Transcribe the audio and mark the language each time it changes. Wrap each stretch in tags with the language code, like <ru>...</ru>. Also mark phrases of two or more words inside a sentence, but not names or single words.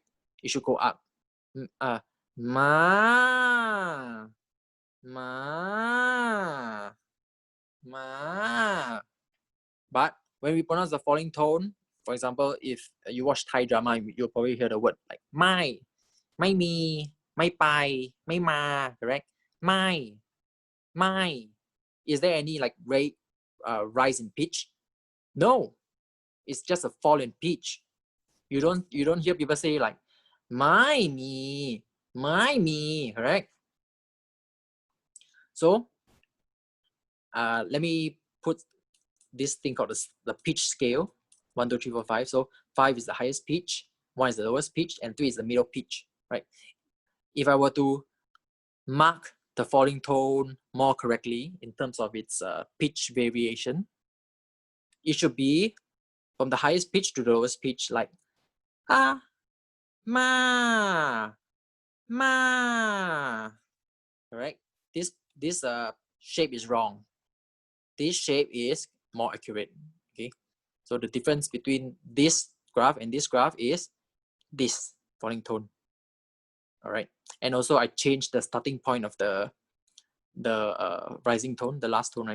<en>It should go up. Ma, ma, ma. But when we pronounce the falling tone, for example, if you watch Thai drama, you'll probably hear the word like mai,</en> <th>mai mi, mai pai, mai ma,</th> <en>correct? Mai, mai. Is there any like rise in pitch? No, it's just a fall in pitch. You don't hear people say like my me, correct? So let me put this thing called the pitch scale. 1, 2, 3, 4, 5. So 5 is the highest pitch, 1 is the lowest pitch, and 3 is the middle pitch, right? If I were to mark the falling tone more correctly in terms of its pitch variation, it should be from the highest pitch to the lowest pitch, like ah, ma, ma. Correct? This shape is wrong. This shape is more accurate. Okay, so the difference between this graph and this graph is this falling tone. All right, and also I changed the starting point of the rising tone, the last tone, right?</en>